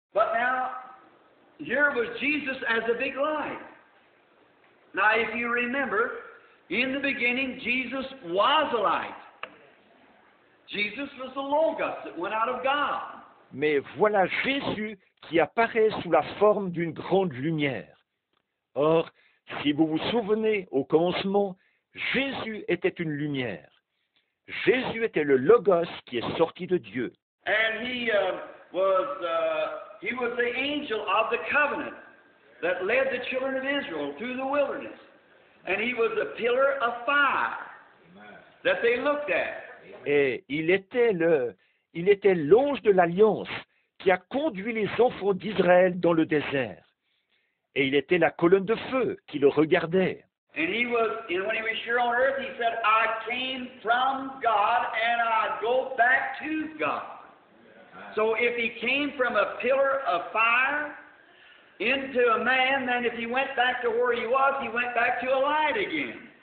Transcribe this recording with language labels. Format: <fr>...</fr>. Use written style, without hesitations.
<en>But now, here was Jesus as a big light. Now, if you remember, in the beginning, Jesus was a light. Jesus was the Logos that went out of God.</en> <fr>Mais voilà Jésus qui apparaît sous la forme d'une grande lumière. Or, si vous vous souvenez, au commencement, Jésus était une lumière. Jésus était le Logos qui est sorti de Dieu.</fr> <en>And he was the angel of the covenant that led the children of Israel through the wilderness. And he was a pillar of fire that they looked at.</en> <fr>Et il était l'ange de l'Alliance qui a conduit les enfants d'Israël dans le désert. Et il était la colonne de feu qui le regardait.</fr> <en>And when he was here on earth, he said, I came from God and I go back to God. So if he came from a pillar of fire into a man, then if he went back to where he went back to a light again.</en>